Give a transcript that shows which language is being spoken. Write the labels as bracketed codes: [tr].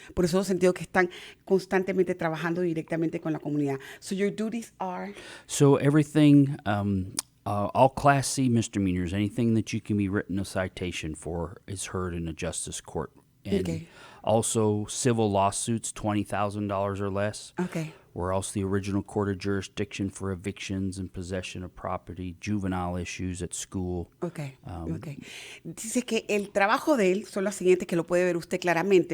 [es] Por eso he sentido que están constantemente trabajando directamente con la comunidad. [en] So your duties are? So everything, all Class C misdemeanors, anything that you can be written a citation for is heard in a justice court. And Okay. Also, civil lawsuits, $20,000 or less. Okay. We're also the original court of jurisdiction for evictions and possession of property, juvenile issues at school. Okay. [es] Dice que el trabajo de él son los siguientes, que lo puede ver usted claramente.